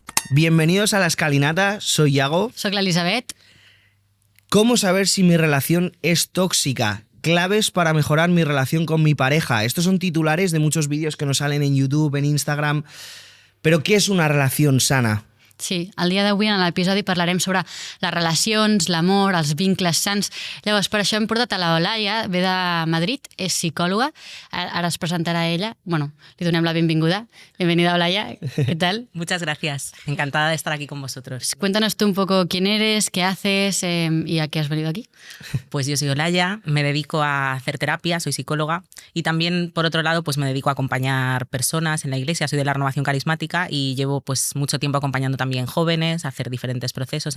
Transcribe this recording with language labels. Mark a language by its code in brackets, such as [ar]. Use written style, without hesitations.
[es] Bienvenidos a La Escalinata, soy Iago. Soy la Elisabet. ¿Cómo saber si mi relación es tóxica? Claves para mejorar mi relación con mi pareja. Estos son titulares de muchos vídeos que nos salen en YouTube, en Instagram. [ca] Però què és una relació sana? Sí, el dia d'avui en l'episodi parlarem sobre les relacions, l'amor, els vincles sants. Llavors, per això hem portat a la Olaya, ve de Madrid, és psicòloga, ara es presentarà ella. Bueno, li donem la benvinguda. [es] Bienvenida, Olaya, ¿qué tal? Muchas gracias, encantada de estar aquí con vosotros. Cuéntanos tú un poco quién eres, qué haces y a qué has venido aquí. Pues yo soy Olaya, me dedico a hacer terapia, soy psicóloga y también, por otro lado, pues me dedico a acompañar personas en la iglesia, soy de la renovación carismática y llevo pues mucho tiempo acompañando también jóvenes a hacer diferentes procesos.